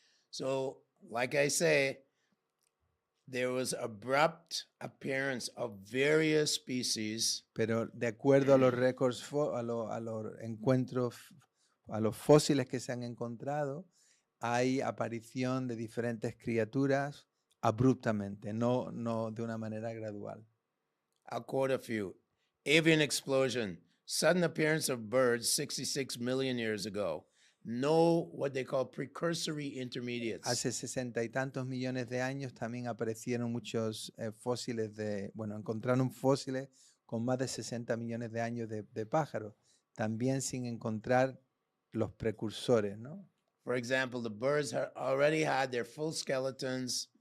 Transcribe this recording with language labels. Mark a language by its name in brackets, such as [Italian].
[English] So, like I say, there was abrupt appearance of various species [Spanish] Pero de acuerdo a los récords, a los encuentros, a los fósiles que se han encontrado, hay aparición de diferentes criaturas abruptamente, no de una manera gradual. [English] I'll quote a few. Avian explosion, sudden appearance of birds 66 million years ago. No, what they call precursory intermediates. [Spanish] Hace 60 y tantos millones de años también aparecieron muchos fósiles encontraron fósiles con más de 60 millones de años de pájaros, también sin encontrar los precursores, ¿no? [English] For example, the birds already had their full skeletons.